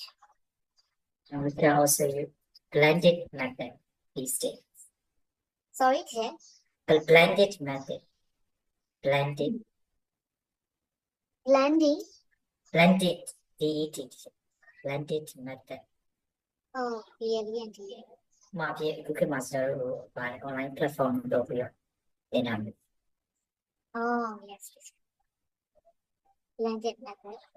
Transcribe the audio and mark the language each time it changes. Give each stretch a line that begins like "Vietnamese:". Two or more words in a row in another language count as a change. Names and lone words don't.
English: And we can also use blended method these days. Sorry, teacher. A blended method. Blended. Blending. Blended. DET. Blended method. Oh, BLEND.
Burmese: မှာပြအခုခေတ်မှာကျွန်တော်တို့ဗာ
English: online platform
Burmese: လုပ်ပြီးတော့သင်တာမျိုး
English: Oh, yes, teacher. Blended method.